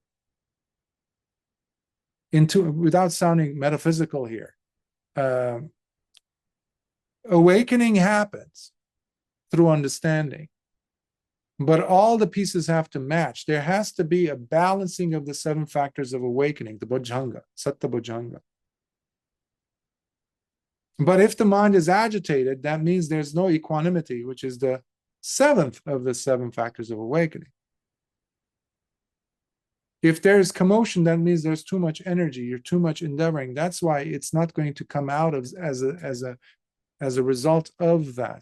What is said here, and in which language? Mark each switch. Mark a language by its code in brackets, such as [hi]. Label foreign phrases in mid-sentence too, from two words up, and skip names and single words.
[en] Without sounding metaphysical here, awakening happens through understanding, but all the pieces have to match. There has to be a balancing of the 7 factors of awakening, the bojjhanga, [pi] satta bojjhanga. [en] But if the mind is agitated, that means there's no equanimity, which is the 7th of the 7 factors of awakening. If there's commotion, that means there's too much energy, you're too much endeavoring. That's why it's not going to come out as a result of that.